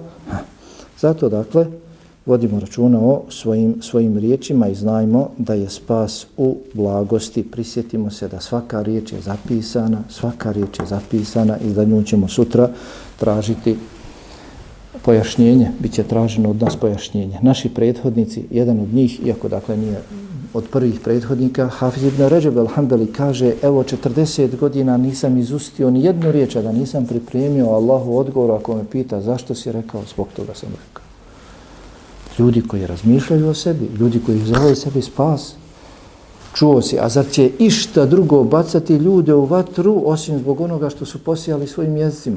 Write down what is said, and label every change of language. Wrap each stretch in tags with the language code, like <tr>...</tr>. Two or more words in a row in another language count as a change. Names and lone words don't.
<bs>Zato, dakle, vodimo računa o svojim riječima i znajmo da je spas u blagosti. Prisjetimo se da svaka riječ je zapisana i da nju ćemo sutra tražiti pojašnjenje. Biće traženo od nas pojašnjenje. Naši prethodnici, jedan od njih, iako dakle nije od prvih prethodnika, Hafiz ibn Ređeb al-Hanbali kaže, evo 40 godina nisam izustio ni jednu riječ, a da nisam pripremio Allahu odgovor ako me pita zašto si rekao, zbog toga sam rekao. Ljudi koji razmišljaju o sebi, ljudi koji žele sebi spas, čuo si, a zar će išta drugo bacati ljude u vatru osim zbog onoga što su posijali svojim jezicima?</bs>